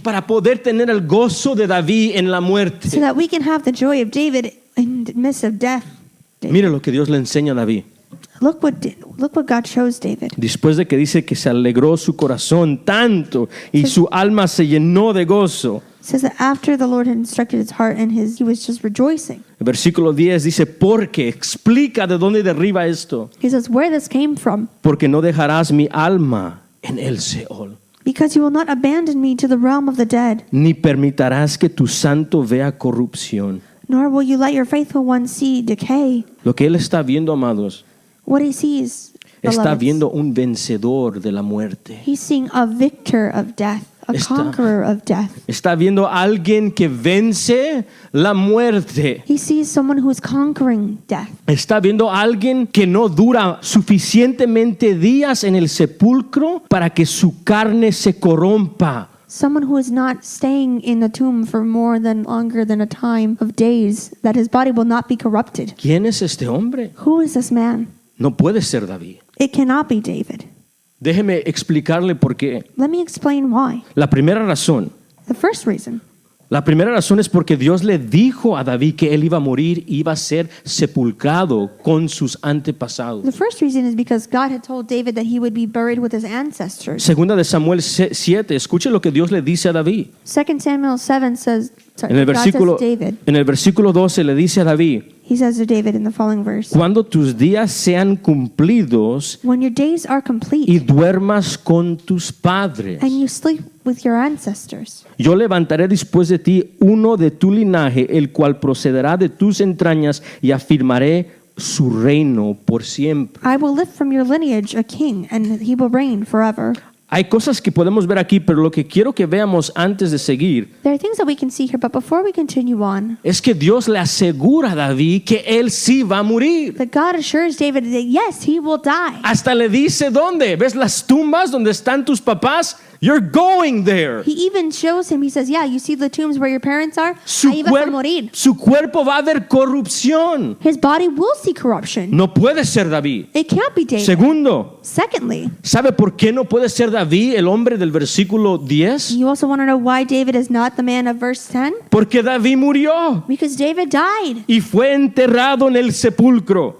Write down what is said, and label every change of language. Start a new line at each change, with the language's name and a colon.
Spanish: para poder tener el gozo de David en la
English: so
Spanish: muerte.
English: that we can have the joy of David in the midst of death.
Spanish: Mire lo que Dios le enseña a David.
English: Look what God shows David.
Spanish: Después de que dice que se alegró su corazón tanto y su alma se llenó de gozo.
English: It says that after the Lord had instructed his heart and he was just rejoicing.
Spanish: El versículo 10 dice, porque explica de dónde derriba esto.
English: He says where this came from.
Spanish: Porque no dejarás mi alma en el Seol,
English: Because you will not abandon me to the realm of the dead,
Spanish: ni permitirás que tu santo vea corrupción.
English: nor will you let your faithful one see decay.
Spanish: Lo que él está viendo, amados,
English: What he sees,
Spanish: está
English: beloveds,
Spanish: viendo un vencedor de la muerte.
English: he's seeing a victor of death, a conqueror of death.
Spanish: Está viendo a alguien que vence la muerte.
English: He sees someone who is conquering death.
Spanish: Está viendo a alguien que no dura suficientemente días en el sepulcro para que su carne se corrompa.
English: Someone who is not staying in the tomb for longer than a time of days, that his body will not be corrupted.
Spanish: ¿Quién es este hombre?
English: Who is this man?
Spanish: No puede ser David.
English: It cannot be David.
Spanish: Déjeme explicarle por qué.
English: Let me explain why.
Spanish: La primera razón
English: The first reason
Spanish: es porque Dios le dijo a David que él iba a morir, iba a ser sepulcrado con sus antepasados.
English: The first reason is because God had told David that he would be buried with his ancestors.
Spanish: Segunda de Samuel 7, escuche lo que Dios le dice a David.
English: 2 Samuel 7 says,
Spanish: En el
English: God says to
Spanish: versículo,
English: David,
Spanish: en el versículo 12 le dice a David,
English: he says to David in the following verse,
Spanish: cuando tus días sean cumplidos
English: when your days are complete
Spanish: y duermas con tus padres,
English: and you sleep with your ancestors,
Spanish: yo levantaré después de ti uno de tu linaje, el cual procederá de tus entrañas y afirmaré su reino por siempre.
English: I will lift from your lineage a king, and he will reign forever.
Spanish: Hay cosas que podemos ver aquí, pero lo que quiero que veamos antes de seguir
English: There are things that we can see here, but before we continue on,
Spanish: es que Dios le asegura a David que él sí va a morir.
English: that God assures David that yes, he will die.
Spanish: Hasta le dice dónde. ¿Ves las tumbas donde están tus papás?
English: You're going there. He even shows him, he says, yeah, you see the tombs where your parents are?
Spanish: Su, Ahí vas a morir. su cuerpo va a ver corrupción.
English: His body will see corruption.
Spanish: No puede ser David.
English: It can't be David.
Spanish: Segundo,
English: Secondly,
Spanish: ¿sabe por qué no puede ser David el hombre del versículo 10?
English: you also want to know why David is not the man of verse 10?
Spanish: Porque David murió
English: Because David died,
Spanish: y fue enterrado en el sepulcro